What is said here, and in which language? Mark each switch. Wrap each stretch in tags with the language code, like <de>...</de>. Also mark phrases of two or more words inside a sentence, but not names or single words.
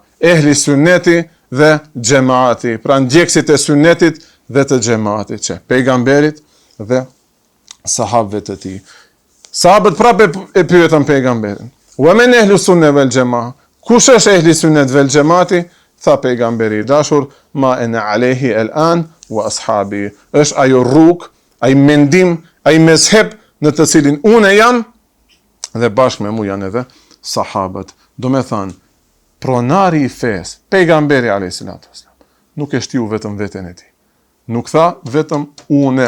<sq>Ehli sunneti dhe gjemaati. Pra ndjekësit e sunnetit dhe të gjemaatit, që pejgamberit dhe sahabëve të tij. Sahabët prapë e pyetën pejgamberin:</sq> <ar>"ومن أهل السنة والجماعة?"</ar> <sq>Kush është ehli sunnet wal gjemaati? Tha pejgamberi i dashur:</sq> <ar>"ما أنا عليه الآن وأصحابي."</ar> <sq>Është ajo rrugë, ai mendim, ai mezheb në të cilin unë jam dhe bashkë me mua janë edhe sahabët. Do me thënë, pronari i fesë, pejgamberi</sq> <ar>عليه الصلاة والسلام,</ar> <sq>nuk e shtiu vetëm veten e tij. Nuk tha vetëm unë.</sq>